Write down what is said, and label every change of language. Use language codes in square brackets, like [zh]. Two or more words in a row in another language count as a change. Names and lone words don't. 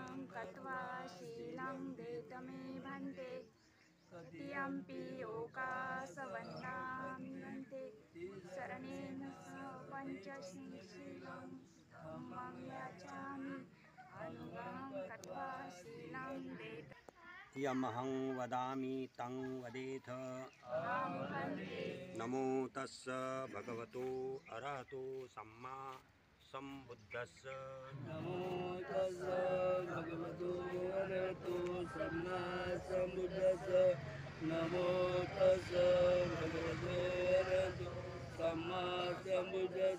[pi] कत्वा शीलं देतमे भन्ते तृतीयम्पि योगासवन्नामिन्ते शरणेन सह पञ्चशीलं धम्मं याचामि अनुगं कत्वा शीलं देत यमहं वदामि तं वदेथ। नमो तस्स भगवतो अरहतो सम्मा सम्बुद्धस्स। नमो तस्स भगवतो अरहतो सम्मा सम्बुद्धस्स। नमो तस्स भगवतो अरहतो सम्मा सम्बुद्धस्स।